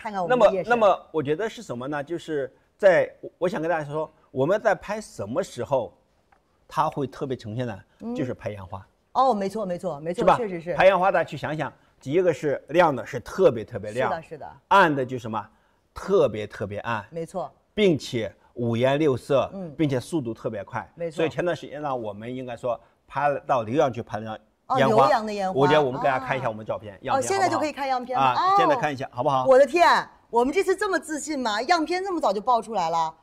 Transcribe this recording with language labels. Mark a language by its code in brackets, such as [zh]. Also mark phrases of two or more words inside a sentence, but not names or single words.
[zh] 看看我們的夜神。那麼我覺得是什麼呢？就是我想跟大家說，我們在拍什麼時候，它會特別呈現呢？就是拍煙花。沒錯，是吧？確實是。拍煙花，大家去想想，第一個是亮的，是特別特別亮，是的。暗的就是什麼？ 特別特別暗。沒錯。並且五顏六色，並且速度特別快。沒錯。所以前段時間呢，我們應該說拍到浏陽去拍了。瀏陽的煙花，我覺得我們給大家看一下我們照片樣片。現在就可以看樣片了。現在看一下好不好？我的天，我們這次這麼自信嗎？樣片這麼早就爆出來了。